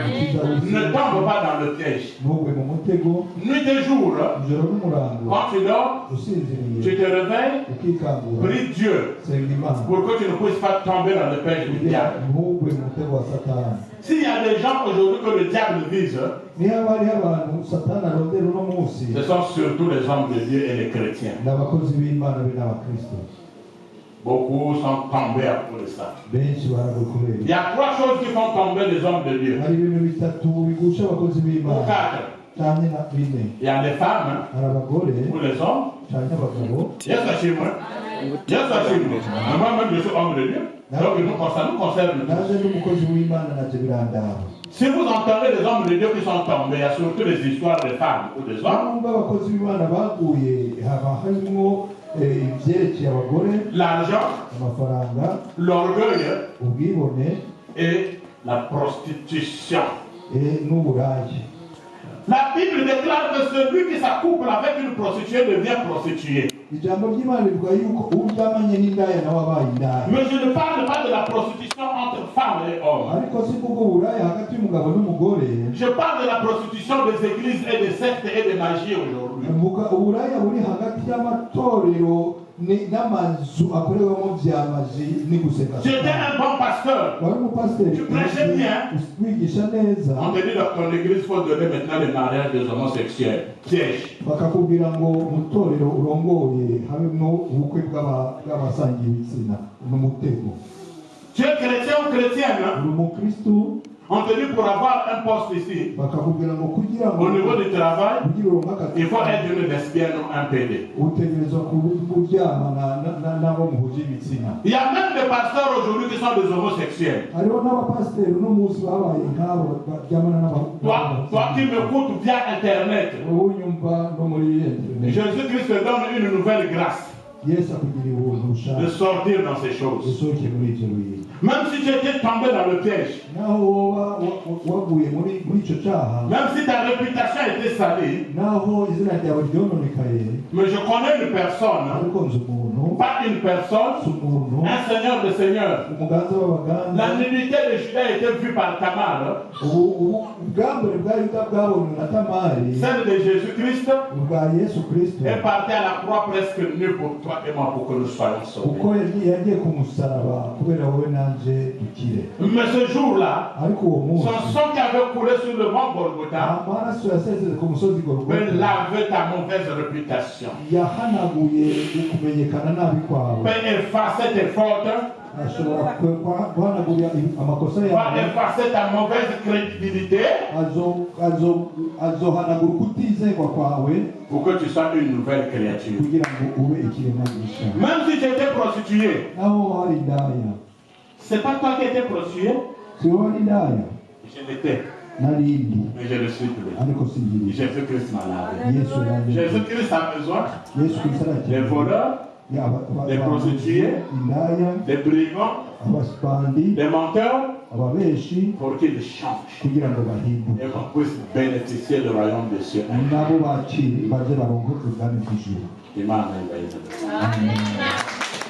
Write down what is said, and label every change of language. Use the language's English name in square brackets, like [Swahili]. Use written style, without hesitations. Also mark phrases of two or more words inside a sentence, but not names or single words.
[French] Ne tombe pas dans le piège. Nuit et jour, quand tu dors, tu te réveilles, prie Dieu pour que tu ne puisses pas tomber dans le piège du diable. S'il y a des gens aujourd'hui que le diable vise, ce sont surtout les hommes de Dieu et les chrétiens. Beaucoup sont tombés à cause de ça. [Rundi] benshi baragukorera. [French] Il y a 3 choses qui font tomber les hommes de Dieu. [Rundi] Hari ibintu bitatu bigusha abakozi [French] Ou [Rundi] b'Imana 4. cyane na bine. [French] Il y a les femmes [Rundi] Hari abagore [French] ou les hommes. [Rundi] cyane abagabo. [French] Yes, chez moi. Yes, chez moi. Moi-même, je suis homme de Dieu. Donc, ça nous concerne. [Rundi] Naje n'umukozi w'Imana naje birandaba. [French] Si vous entendez les hommes de Dieu qui sont tombés, il y a surtout des histoires de femmes ou des hommes. [Rundi] Abakozi b'Imana baguye haba harimo ibyerekeye abagore, [French] L'argent, [Rundi] amafaranga, [French] l'orgueil [Rundi] ubwibone [French] et la prostitution. [Rundi] n'uburayi. [French] La Bible déclare que celui qui s'accouple avec une prostituée devient prostituée. [Rundi] Ijambo ry'Imana rivuga yuko uryamanye n'indaya nawe abaye indaya. [French] Mais je ne parle pas de la prostitution entre femmes et hommes. [Rundi] Ariko si kuko uburaya hagati y'umugabo n'umugore. [French] Je parle de la prostitution des églises et des sectes et des magies aujourd'hui. [Rundi] Uburaya buri hagati y'amatorero n'amazu akorewamo byamaji n'igusenga. [French] J'étais un bon pasteur. [Rundi] Wari umupasiteri. [French] Tu prêchais bien. [Rundi] Wigisha neza. [French] On te dit dans ton église, il faut donner maintenant le mariage des homosexuels. Piège. [Rundi] Bakakubwira ngo mu torero urongoye habemo ubukwe bw'abasangiye ibitsina n'umutego. [French] Tu es chrétien ou chrétienne? [Rundi] Uri umukristu. [French] On te dit pour avoir un poste ici, [Rundi] bakakubwira ngo kugira ngo [French] au niveau du travail, [Rundi] kugira uronke akazi [French] il faut être une lesbienne ou un PD. [Rundi] utegerezwa kuryamana n'abo muhuje ibitsina. [French] Il y a même des pasteurs aujourd'hui qui sont des homosexuels. [Rundi] Hariho n'abapasiteri uno munsi babaye nk'abo baryamana n'abo. [French] Toi qui m'écoutes via internet, [Rundi] wowe unyumva no muri internet. [French] Jésus-Christ te donne une nouvelle grâce [Rundi] Yesu akugira ubuntu bushaka [French] de sortir dans ces choses. [Rundi] usohoke muri ibyo bintu. [French] Même si tu étais tombé dans le piège, [Rundi] naho woba waguye muri icyo cyaha, [French] même si ta réputation était salie, [Rundi] naho izina ryawe ryononekaye, [French] mais je connais une personne, [Rundi] ariko nzi umuntu, [French] pas une personne, un seigneur de seigneurs. [Rundi] umuganza w'abaganza. [French] La nudité de Judas était vue par Tamar. [Rundi] Ubwambure bwa Yuda bwabonwe na Tamari. [French] Celle de Jésus-Christ [Rundi] ubwa Yesu Kristo [French] est partie à la croix presque nue pour toi et moi pour que nous soyons sauvés. [Rundi] kuko yagiye ku musaraba kubera wowe nanje dukire. [French] Mais ce jour-là, [Rundi] ariko uwo munsi [French] son sang qui avait coulé sur le mont Golgotha [Rundi] amaraso yasesetse ku musozi [French] peut [Rundi] Golgotha [French] laver ta mauvaise réputation, [Rundi] yahanaguye ukumenyekana nabi kwawe. [French] peut effacer tes fautes, [Rundi] ashobora guhanagura amakosa [French] va [Rundi] yawe, [French] effacer ta mauvaise crédibilité [Rundi] azohanagura ukutizerwa kwawe [French] pour que tu sois une nouvelle créature. [Rundi] kugira ngo ube ikiremwa gishya. [French] Même si tu étais prostituée, [Rundi] naho hari indaya, [French] c'est pas toi qui étais prostituée, [Rundi] si wowe ari indaya [French] je l'étais, [Rundi] narindi [French] mais je le suis plus. [Rundi] ariko singiri. [French] Jésus-Christ m'a lavé. [Rundi] Yesu yaje. [French] Jésus-Christ a besoin [Rundi] Yesu Kristo [French] des [Rundi] arakiza [French] voleurs, des prostituées, [Rundi] indaya, [French] des brigands, [Rundi] abasipandi, [French] des menteurs, [Rundi] ababeshi [French] pour qu'ils changent [Rundi] kugira ngo bahinduke [French] et qu'on puisse bénéficier du royaume des cieux. [Rundi] nabo baze baronke ubwami bw'ijuru. [French] Amen. [Rundi] Amen.